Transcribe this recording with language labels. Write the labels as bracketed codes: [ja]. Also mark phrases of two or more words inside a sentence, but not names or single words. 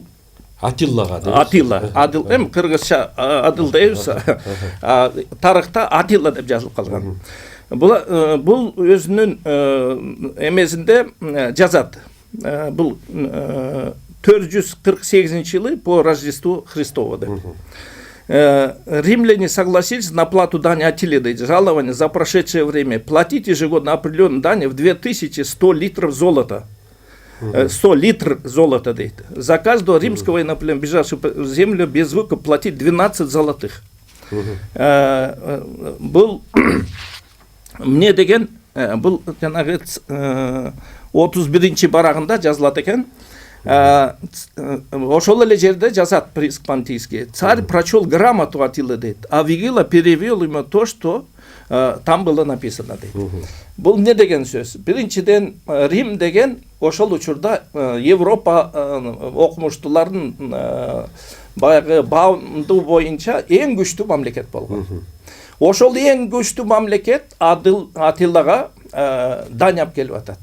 [ky] Атиллага деп. Атилла, Адыл эми кыргызча Адыл дейбиз. Тарыхта Атилла деп жазылып калган. Бул өзүнүн эмесинде жазат. Бул 448-жылы [ru] по Рождеству Христову [ky] деп. [ru] Римляне согласились на плату дани Атилиды, жалования за прошедшее время, платить ежегодно определенную дань в 2100 литров золота. 100 литров золота дает. За каждого римского военнопленного, бежавшего в землю без выкупа, платить 12 золотых. [ky] Был эмне деген бул жанагы 31 барагында жазылат экен. Ошол эле жерде жазат Приск Понтийский. [ru] Царь прочел грамоту Атилы дейт, а Вигила перевел ему то, что там было написано дейт. [ky] Бул эмне деген сөз? Биринчиден Рим деген ошол учурда Европа окумуштуулардын баягы баамдуу боюнча эң күчтүү мамлекет болгон. Ошол эң күчтүү мамлекет Атиллага даняп келип атат.